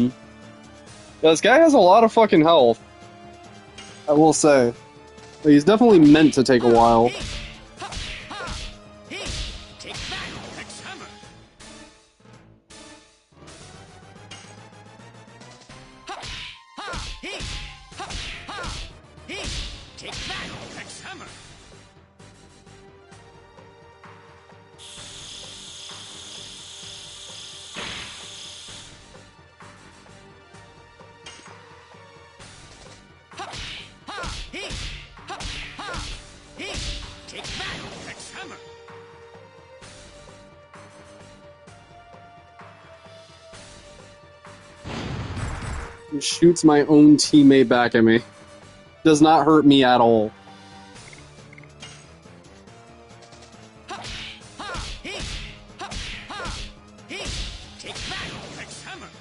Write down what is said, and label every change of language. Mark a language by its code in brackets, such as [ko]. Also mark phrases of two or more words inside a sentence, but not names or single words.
[en] Yeah, this guy has a lot of fucking health. I will say. But he's definitely meant to take a while. Ha! Ha! He! Take that, Hex Hammer! Ha! Ha! He! Ha! Ha! He! Take that, Hex Hammer! Ha! Ha! He! Ha! Ha! He! Take that, Hex Hammer! He shoots my own teammate back at me. Does not hurt me at all. Ha! Ha! He! Ha! Ha! He! Take that, Hex Hammer!